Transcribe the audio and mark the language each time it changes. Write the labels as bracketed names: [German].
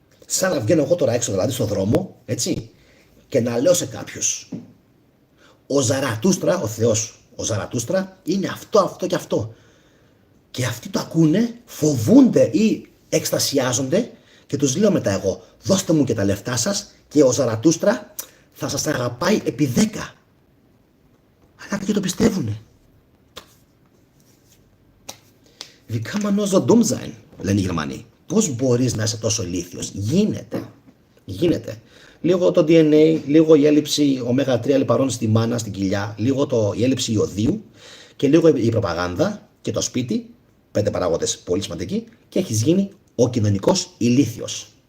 [Greek] Σαν να βγαίνω εγώ τώρα έξω, δηλαδή στον δρόμο, έτσι, και να λέω σε κάποιους, ο Ζαρατούστρα, ο Θεός, ο Ζαρατούστρα είναι αυτό και αυτό. Και αυτοί το ακούνε, φοβούνται ή εκστασιάζονται και τους λέω μετά εγώ, δώστε μου και τα λεφτά σας και ο Ζαρατούστρα θα σας αγαπάει επί 10. Αλλά κάποιοι το πιστεύουνε. [German] Wie kann man nur so dumm sein, [Greek] λένε οι Γερμανοί. Πώς μπορείς να είσαι τόσο ηλίθιος? Γίνεται. Λίγο το DNA, λίγο η έλλειψη ω3 λιπαρών στη μάνα, στην κοιλιά, λίγο η έλλειψη ιωδίου και λίγο η προπαγάνδα και το σπίτι, 5 παράγοντες πολύ σημαντικοί, και έχεις γίνει ο κοινωνικός ηλίθιος.